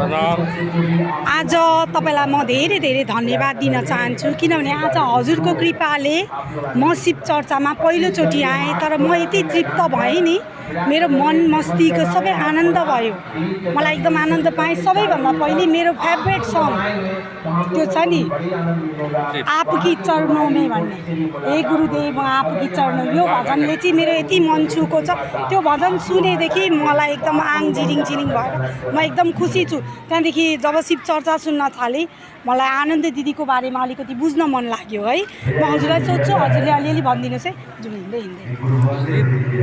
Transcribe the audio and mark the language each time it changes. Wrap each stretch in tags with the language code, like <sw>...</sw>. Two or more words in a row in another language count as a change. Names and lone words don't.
<ne>आज तपाईलाई म धेरै धेरै धन्यवाद दिन चाहन्छु किनभने आज हजुरको कृपाले म शिव चर्चामा पहिलोचोटि आएँ। तर म यति तृप्त भएँ नि, मेरो मन मस्तिष्क सबै आनन्द भयो। मलाई एकदम आनन्द पाएँ। सबैभन्दा पहिले मेरो</ne> <en>favourite song</en> <ne>त्यो छ नि,</ne> <hi>आपकी चरणों में</hi> <ne>भन्ने, हे गुरुदेव म</ne> <hi>आपकी चरणों,</hi> <ne>यो भजनले चाहिँ मेरो यति मन छुको छ। त्यो भजन सुनेदेखि मलाई एकदम आङ जिरिङ जिरिङ भएर म एकदम खुसी छु। त्यहाँदेखि जब शिव चर्चा सुन्न थालेँ, मलाई आनन्द दिदीको बारेमा अलिकति बुझ्न मन लाग्यो है। म हजुरलाई सोध्छु, हजुरले अलिअलि भनिदिनुहोस् है। जुन हिँड्दै हिँड्दै</ne>